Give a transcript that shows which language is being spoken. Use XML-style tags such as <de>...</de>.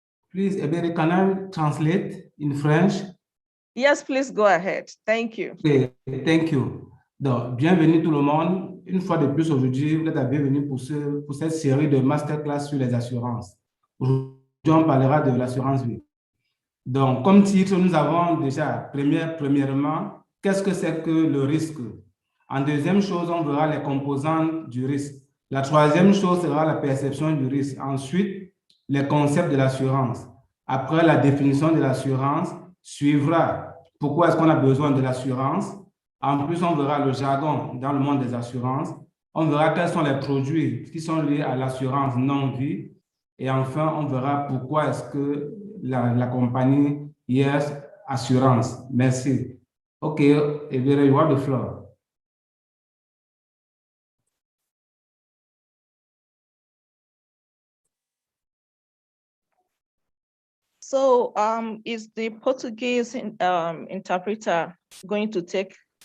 <en>Please, Ebere, can I translate in French? Yes, please go ahead. Thank you. Okay, thank you.</en> <fr>Donc, bienvenue tout le monde. Une fois de plus aujourd'hui, vous êtes la bienvenue pour cette série de masterclass sur les assurances. Aujourd'hui, on parlera de l'assurance vie. Donc, comme titre, nous avons déjà, premièrement, qu'est-ce que c'est que le risque? En deuxième chose, on verra les composantes du risque. La troisième chose sera la perception du risque. Ensuite, les concepts de l'assurance. Après la définition de l'assurance, suivra pourquoi est-ce qu'on a besoin de l'assurance. En plus, on verra le jargon dans le monde des assurances. On verra quels sont les produits qui sont liés à l'assurance non-vie. Et enfin, on verra pourquoi est-ce que la compagnie Yes Assurance. Merci.</fr> <en>OK, Ebere, you have the floor. So is the Portuguese interpreter going to take?</en>